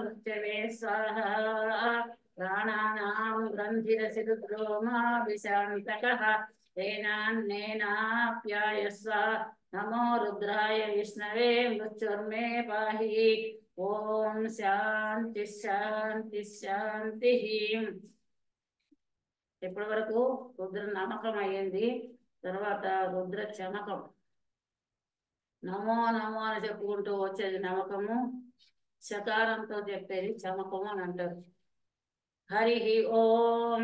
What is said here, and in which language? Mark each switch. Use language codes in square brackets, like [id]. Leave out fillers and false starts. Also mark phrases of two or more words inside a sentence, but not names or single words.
[sa] प्राणानां ग्रन्थिरसि रुद्रो मा विशान्तकः तेनान्नेनाप्यायस्व नमो रुद्राय विष्णवे मृत्युर्मे पाहि ओम शांति शांति शांतिः [te] ఇప్పటి వరకు రుద్ర నమ్మకం అయ్యింది. తర్వాత రుద్ర చమకం. నమో నమో అని చెప్పుకుంటూ వచ్చేది నమ్మకము, శకారంతో చెప్పేది చమకము అని అంటారు. హరి ఓం.